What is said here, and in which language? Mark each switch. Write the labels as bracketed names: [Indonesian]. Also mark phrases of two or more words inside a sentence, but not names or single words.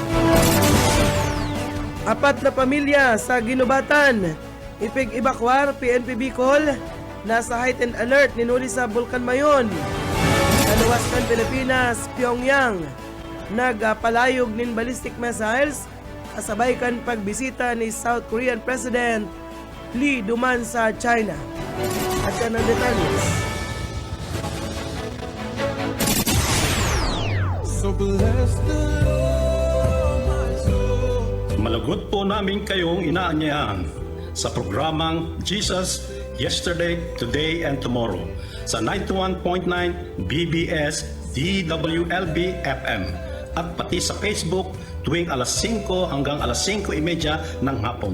[Bikol] 4 na pamilya sa Ginubatan, ipig-ibakwar, PNP Bicol, nasa heightened alert ninuli sa Bulkan Mayon. Naluwaskan Pilipinas, Pyongyang, nagpalayog nin ballistic missiles, kasabay kan pagbisita ni South Korean President Lee duman sa China. [Filipino] At yan ang detalles. Malagot po namin kayong inaanyayahan sa programang Jesus Yesterday, Today, and Tomorrow sa 91.9 BBS DWLB FM at pati sa Facebook tuwing alas 5 hanggang alas 5:30 ng hapon.